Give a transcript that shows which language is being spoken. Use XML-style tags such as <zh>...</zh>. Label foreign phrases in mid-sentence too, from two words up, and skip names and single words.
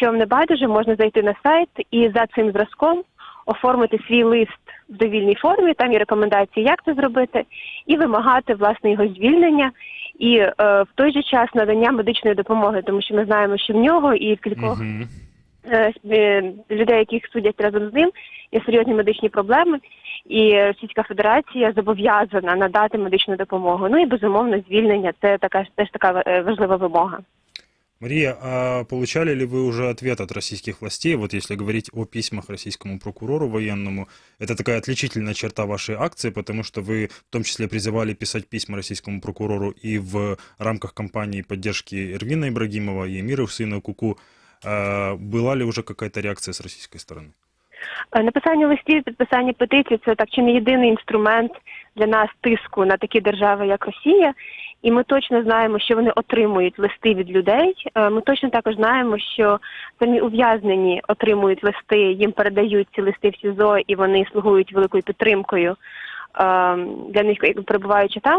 <uk>вам не байдуже, можна зайти на сайт і за цим зразком оформити свій лист в довільній формі, там є рекомендації, як це зробити, і вимагати, власне, його звільнення, і в той же час надання медичної допомоги, тому що ми знаємо, що в нього і в кількох людей, яких судять разом з ним, є серйозні медичні проблеми, і Російська Федерація зобов'язана надати медичну допомогу. Ну і, безумовно, звільнення – це теж така важлива вимога.</uk> <ru>Мария, а получали ли вы уже ответ от российских властей, вот если говорить о письмах российскому прокурору военному? Это такая отличительная черта вашей акции, потому что вы в том числе призывали писать письма российскому прокурору и в рамках кампании поддержки Эрвина Ибрагимова и Эмира Хусейна Куку. Была ли уже какая-то реакция с российской стороны?</ru> <uk>Написання листів, підписання петицій – це так чи не єдиний інструмент для нас тиску на такі держави, як Росія. І ми точно знаємо, що вони отримують листи від людей. Ми точно також знаємо, що самі ув'язнені отримують листи, їм передають ці листи в СІЗО, і вони слугують великою підтримкою для них, перебуваючи там.</uk>